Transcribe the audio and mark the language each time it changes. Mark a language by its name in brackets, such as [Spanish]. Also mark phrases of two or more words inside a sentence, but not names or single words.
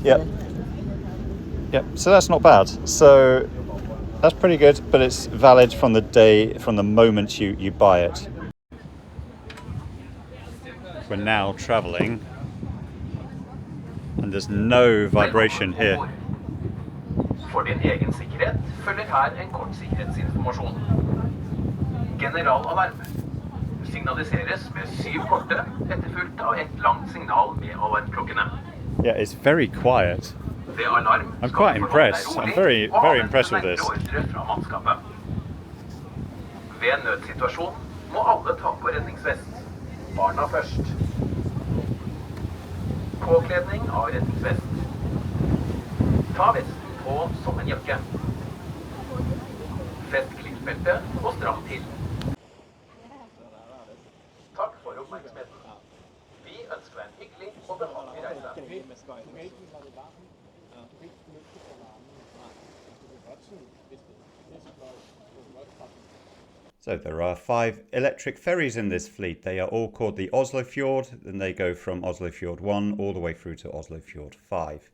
[English] Yep. Yep. So that's not bad. So that's pretty good, but it's valid from the moment you buy it. We're now traveling, and there's no vibration here. [Norwegian] For din egen sikkerhet følger her en kort sikkerhetsinformasjon. Generalalarm. Signaliseres med 7 korte, etterfulgt av et langt signal med alarmklokkene. [English] Yeah, it's very quiet. [Norwegian] Ved alarm [English] I'm quite impressed. I'm very impressed with this. [Norwegian] Ordre fra mannskapet. Ved nødsituasjon må alle ta på redningsvest. Barna først. Påkledning av redningsvest. Ta vesten på som en jakke. Fest klippbelte og stram til. Takk for oppmerksomheten. Vi ønsker deg en hyggelig og behagelig reise. [English] So there are 5 electric ferries in this fleet. They are all called the Oslofjord, and they go from Oslofjord 1 all the way through to Oslofjord 5.